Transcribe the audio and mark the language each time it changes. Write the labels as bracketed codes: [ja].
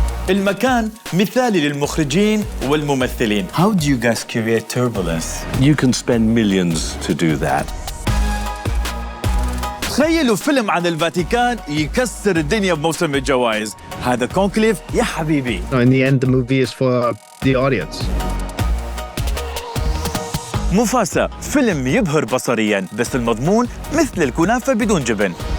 [ar] المكان مثالي للمخرجين والممثلين. [en] How do you guys create turbulence? You can spend millions to do that. [ar] تخيلوا فيلم عن الفاتيكان يكسر الدنيا بموسم الجوائز. هذا كونكليف يا حبيبي. [en] In the end, the movie is for the audience. [ar] موفاسا فيلم يبهر بصرياً بس المضمون مثل الكنافة بدون جبن.